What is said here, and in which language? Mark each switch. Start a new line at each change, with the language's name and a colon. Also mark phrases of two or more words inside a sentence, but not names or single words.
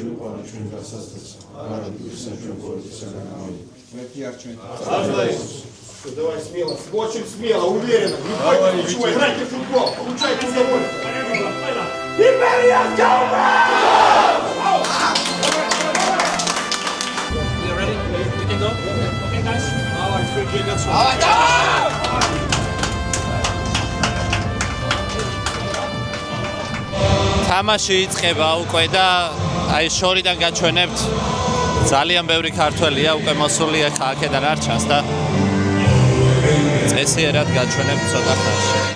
Georgian: მე კი არ ჩვენ
Russian: Давай смело, очень смело, уверенно. Не бойтесь ничего, играйте в футбол, получайте удовольствие. Империя
Georgian: თამაში იწყება უკვე და აი შორიდან გაჩვენებთ ძალიან ბევრი ქართველია უკვე მოსულია აქედან არ ჩანს და წესიერად გაჩვენებთ ცოტა ხანში